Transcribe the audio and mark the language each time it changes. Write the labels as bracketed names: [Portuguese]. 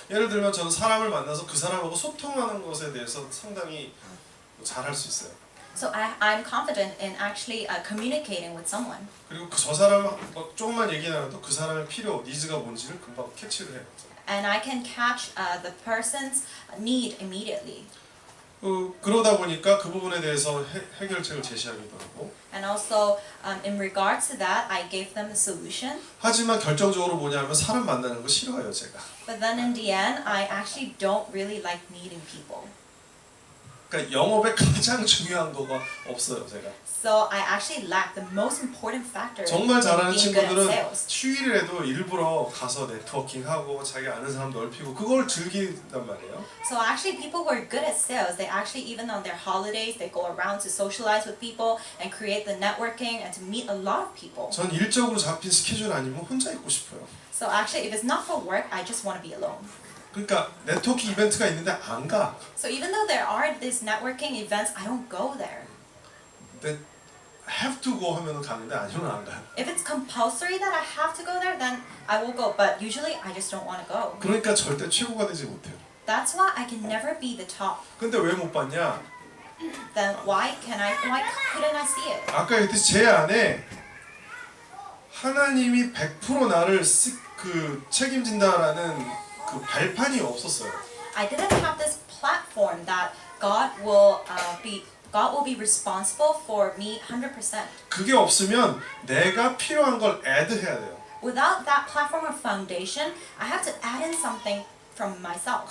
[Korean] 예를 들면 저는 사람을 만나서 그 사람하고 소통하는 것에 대해서 상당히 잘할 수 있어요. [English] So I'm confident in actually communicating with someone. [Korean] 그리고 저 사람 조금만 얘기 나눠도 그 사람의 필요, 니즈가 뭔지를 금방 캐치를 해요. [English] And I can catch the person's need immediately. [Korean] 그러다 보니까 그 부분에 대해서 해결책을 제시하기도 하고. [English] And also, in regards to that, I gave them a solution. [Korean] 하지만 결정적으로 뭐냐면 사람 만나는 거 싫어해요, 제가. [English] But then in the end, I actually don't really like meeting people. [Korean] 그러니까 영업에 가장 중요한 거가 없어요, 제가. [English] So I actually lack the most important factor [Korean] 정말 잘하는 [English] in being good at [Korean] 친구들은 [English] sales. [Korean] 휴일에도 일부러 가서 네트워킹하고 자기 아는 사람 넓히고 그걸 즐긴단 말이에요. [English] So actually, people who are good at sales, they actually even on their holidays, they go around to socialize with people and create the networking and to meet a lot of people. [Korean] 전 일적으로 잡힌 스케줄 아니면 혼자 있고 싶어요. [English] So actually, if it's not for work, I just want to be alone. [Korean] 그러니까 네트워킹 이벤트가 있는데 안 가. [English] So even though there are these networking events, I don't go there. [Korean] 근데 [English] have to go [Korean] 하면은 가는데 아니면 안 가요. [English] If it's compulsory that I have to go there, then I will go. But usually, I just don't want to go. [Korean] 그러니까 절대 최고가 되지 못해요. [English] That's why I can never be the top. [Korean] 근데 왜 못 봤냐? [English] Then why couldn't I see it? [Korean] 아까 얘기했듯이 제 안에 하나님이 100% 나를 책임진다라는 그 발판이 없었어요. [English] I didn't have this platform that God will be responsible for me 100%. [Korean] 그게 없으면 내가 필요한 걸 add 해야 돼요. [English] Without that platform or foundation, I have to add in something from myself.